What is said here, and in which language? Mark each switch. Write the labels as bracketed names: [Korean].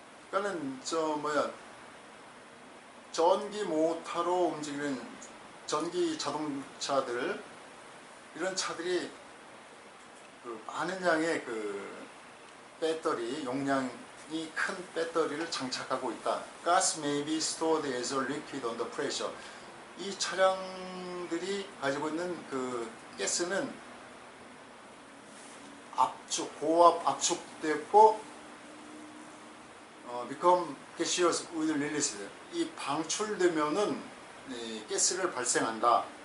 [Korean] 그러니까는 전기 모터로 움직이는 전기 자동차들, 이런 차들이 많은 양의 배터리 용량이 큰 배터리를 장착하고 있다. [English] Gas may be stored as a liquid under pressure. [Korean] 이 차량들이 가지고 있는 가스는 고압 압축됐고 [English] become gaseous with release, [Korean] 이 방출되면은 가스를 발생한다.